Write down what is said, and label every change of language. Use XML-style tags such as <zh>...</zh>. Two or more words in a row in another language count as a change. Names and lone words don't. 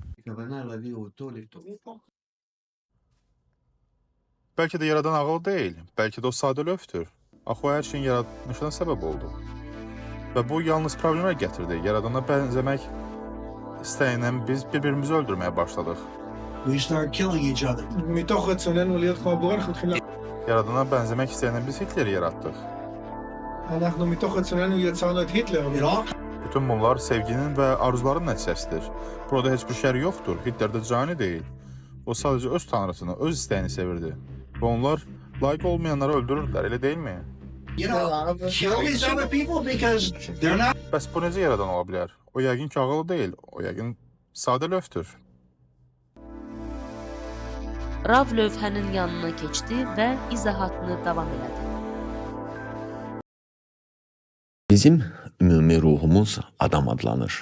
<az>Bəlkə də yaradan ağıl deyil, bəlkə də o sadə lövdür. Axı o hər şeyin yaranışına səbəb oldu. Və bu yalnız problemlər gətirdi. Yaradana bənzəmək istəyindən biz bir-birimizi öldürməyə başladıq.</az> <en>We start killing each other.</en> <he>מתוך רצוננו להיות כמו הבורא, אנחנו מתחילים...</he> <az>Yaradana bənzəmək istəyindən biz Hitleri yaratdıq.</az> <he>אנחנו מתוך רצוננו יצרנו את היטלר.</he> <en>It all</en> <az>Bütün bunlar sevginin və arzuların nəticəsidir. Burada heç bir şər yoxdur. Hitler də cani deyil. O sadəcə öz tanrısını, öz istəyini sevirdi. Və onlar layiq olmayanları öldürürdülər, elə deyilmi?</az> <en>kill these other people because they're not.</en> <az>Bəs bu necə yaradan ola bilər? O yəqin ki, ağıllı deyil. O yəqin sadə lövdür. Rav lövhənin yanına keçdi və izahatını davam elədi. Bizim ümumi ruhumuz adam adlanır.</az>